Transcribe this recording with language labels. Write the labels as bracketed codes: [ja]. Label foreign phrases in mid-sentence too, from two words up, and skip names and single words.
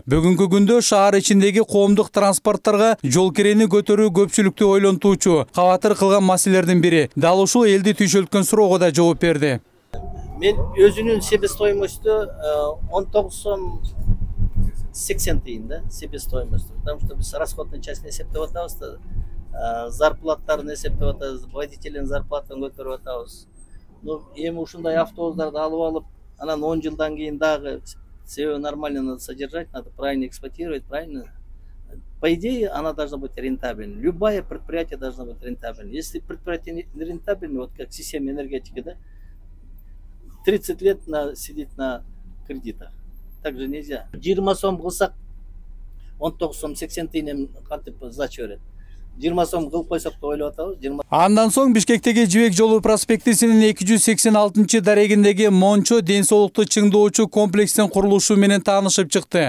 [ky] Бүгүнкү күндө шаар ичиндеги коомдук транспорттарга жол кирени көтөрүү көпчүлүктү ойлонтуучу, кабатыр кылган маселелердин бири. Дал ушул элди түйшөлткөн суроого да жооп берди. Мен өзүнүн себестоимосту 19 сом 80 тиын да, себестоимосту. [ru] Потому что [ky] биз [ru] расходный часть [ky] эсептеп атабыз да, зарплаттарын эсептеп атабыз, водителдин зарплатын көтөрүп атабыз. Ну, эми ушундай автобустарды алып алып, анан 10 жылдан кийин дагы себеби [ru] нормально надо содержать, надо правильно эксплуатировать, правильно. По идее, она должна быть рентабельной. Любое предприятие должно быть рентабельной. Если предприятие не рентабельное, вот как система энергетики, да, 30 лет сидеть на кредитах. Так же нельзя. [ky] 20 сом кылсак, 19 сом 80 тиын кантип сдача берет. 20 сом кылып койсок да ойлоп атабыз. Андан соң Бишкектеги Жибек жолу проспектисинин 286 дарегиндеги Мончо ден соолукту чыңдоочу комплекстин курулушу менен таанышып чыкты.